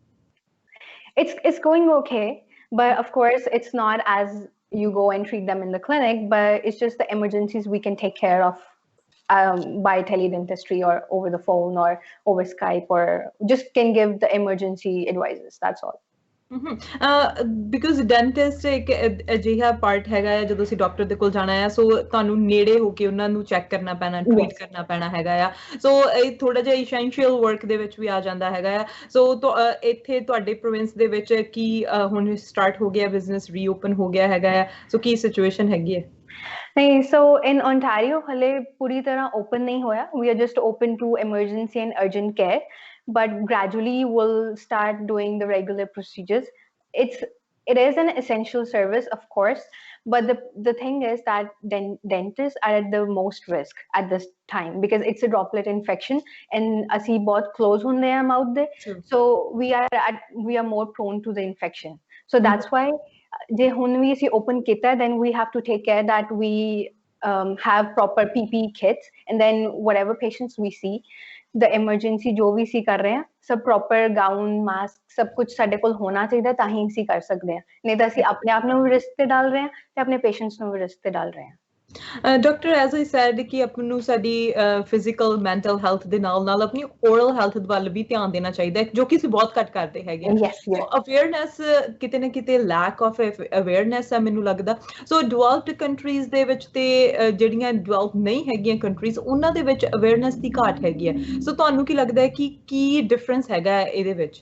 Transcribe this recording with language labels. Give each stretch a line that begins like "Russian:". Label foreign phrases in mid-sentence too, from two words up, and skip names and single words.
English: It's going okay. But of course, it's not as you go and treat them in the clinic, but it's just the emergencies we can take care of by teledentistry or over the phone or over Skype or just can give the emergency advices. That's all. because dentist
Punjabi: ਇੱਕ ਅਜਿਹਾ ਪਾਰਟ ਹੈਗਾ ਹੈ ਜਦੋਂ ਅਸੀਂ ਡਾਕਟਰ ਦੇ ਕੋਲ ਜਾਣਾ ਹੈ ਸੋ ਤੁਹਾਨੂੰ ਨੇੜੇ ਹੋ ਕੇ ਉਹਨਾਂ ਨੂੰ ਚੈੱਕ ਕਰਨਾ ਪੈਣਾ ਟ੍ਰੀਟ ਕਰਨਾ ਪੈਣਾ ਹੈਗਾ ਆ ਸੋ ਇਹ ਥੋੜਾ ਜਿਹਾ
English: essential work
Punjabi: ਦੇ ਵਿੱਚ ਵੀ ਆ ਜਾਂਦਾ ਹੈਗਾ ਆ ਸੋ ਇੱਥੇ ਤੁਹਾਡੇ ਪ੍ਰੋਵਿੰਸ ਦੇ ਵਿੱਚ ਕੀ ਹੁਣ ਸਟਾਰਟ ਹੋ ਗਿਆ
English: business reopen
Punjabi: ਹੋ ਗਿਆ ਹੈਗਾ ਆ ਸੋ ਕੀ ਸਿਚੁਏਸ਼ਨ ਹੈਗੀ ਹੈ
English: ਨਹੀਂ so in Ontario
Punjabi: ਹਲੇ ਪੂਰੀ ਤਰ੍ਹਾਂ ਓਪਨ ਨਹੀਂ ਹੋਇਆ
English: we are just open to emergency and urgent care but gradually we'll start doing the regular procedures. It is an essential service, of course, but the thing is that dentists are at the most risk at this time because it's a droplet infection and
Punjabi: ਅਸੀਂ ਬਹੁਤ
English: close
Punjabi: ਹੁੰਦੇ ਆ
English: mouth ਦੇ so we are more prone to the infection. So that's why
Punjabi: ਜੇ ਹੁਣ ਵੀ ਅਸੀਂ open ਕੀਤਾ
English: then we have to take care that we have proper PPE kits and then whatever patients we see the emergency
Punjabi: ਜੋ ਵੀ ਅਸੀਂ ਕਰ ਰਹੇ ਹਾਂ ਸਭ
English: proper gown mask
Punjabi: ਸਭ ਕੁਝ ਸਾਡੇ ਕੋਲ ਹੋਣਾ ਚਾਹੀਦਾ ਤਾਂ ਹੀ ਅਸੀਂ ਕਰ ਸਕਦੇ ਹਾਂ ਨਹੀਂ ਤਾਂ ਅਸੀਂ ਆਪਣੇ ਆਪ ਨੂੰ ਵੀ ਰਿਸਕ ਤੇ ਡਾਲ ਰਹੇ ਹਾਂ ਤੇ ਆਪਣੇ ਪੇਸ਼ੈਂਟਸ ਨੂੰ ਵੀ ਰਿਸਕ ਤੇ ਡਾਲ ਰਹੇ ਹਾਂ ਡਾਕਟਰ
English: as I said
Punjabi: ਕਿ ਆਪਾਂ ਨੂੰ ਸਾਡੀ
English: physical mental health
Punjabi: ਦੇ ਨਾਲ ਆਪਣੀ
English: oral health
Punjabi: ਵੱਲ ਵੀ ਧਿਆਨ ਦੇਣਾ ਚਾਹੀਦਾ ਹੈ ਜੋ ਕਿ ਅਸੀਂ ਬਹੁਤ ਘੱਟ ਕਰਦੇ ਹੈਗੇ ਆ ਸੋ ਅਵੇਅਰਨੈਸ ਕਿਤੇ ਨਾ ਕਿਤੇ
English: lack of awareness
Punjabi: ਹੈ ਮੈਨੂੰ ਲੱਗਦਾ
English: so developed countries
Punjabi: ਦੇ ਵਿੱਚ ਤੇ ਜਿਹੜੀਆਂ ਡਿਵੈਲਪ ਨਹੀਂ ਹੈਗੀਆਂ ਕੰਟਰੀਜ਼ ਉਹਨਾਂ ਦੇ ਵਿੱਚ ਅਵੇਅਰਨੈਸ ਦੀ ਘਾਟ ਹੈਗੀ ਹੈ ਸੋ ਤੁਹਾਨੂੰ ਕੀ ਲੱਗਦਾ ਹੈ ਕਿ ਕੀ ਡਿਫਰੈਂਸ ਹੈਗਾ ਇਹਦੇ ਵਿੱਚ